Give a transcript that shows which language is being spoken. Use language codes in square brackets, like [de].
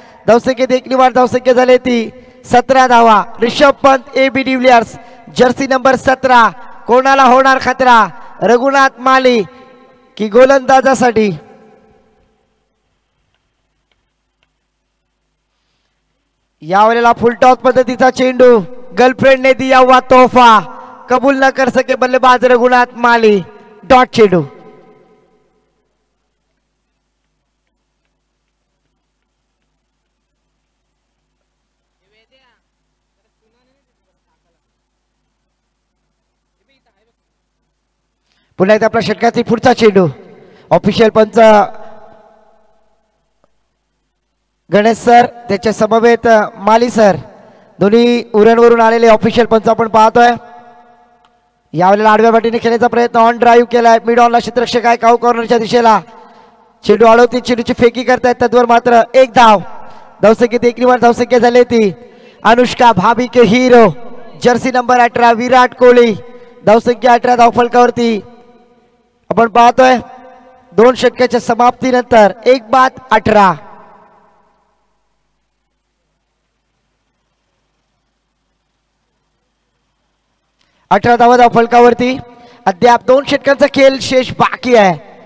[mr] धावसंख्येत एक निवार धावसंख्या झाली ती 17 धावा. Rishabh Pant AB de Villiers Jersey number 17. कोणाला होणार खतरा? रघुनाथ माळी की गोलंदाजासाठी? यावेळेला फुलटॉस पद्धतीचा चेंडू. [hi] गर्लफ्रेंड ने दिया हुआ तोहफा कबूल न कर सके बल्लेबाज रघुनाथ माळी. [mr] डॉट चेंडू. पुन्हा एकदा आपल्या षटकातील पुढचा चेंडू. ऑफिशियल पंच गणेश सर, त्याच्या समवेत माली सर, दोन्ही उरणवरून आलेले ऑफिशियल पंच आपण पाहतोय. यावेळेला आडव्या बाटीने खेळण्याचा प्रयत्न. ऑन ड्राईव्ह केलाय. मिड ऑनला क्षेत्ररक्षक आहे काऊ कॉर्नरच्या दिशेला. चेंडू अडवते. चेंडूची फेकी करतायत. तद्वर मात्र एक धाव. धावसंख्येत एक निवार धावसंख्या झाली ती. [hi] अनुष्का भाभी के हिरो जर्सी नंबर 18 विराट कोहली. [mr] धावसंख्या 18 धावफलकावरती आपण पाहतोय. 2 षटकाच्या समाप्तीनंतर 1-18. 18 धावा धावफलकावरती. अद्याप 2 षटकांचा खेळ शेष बाकी आहे.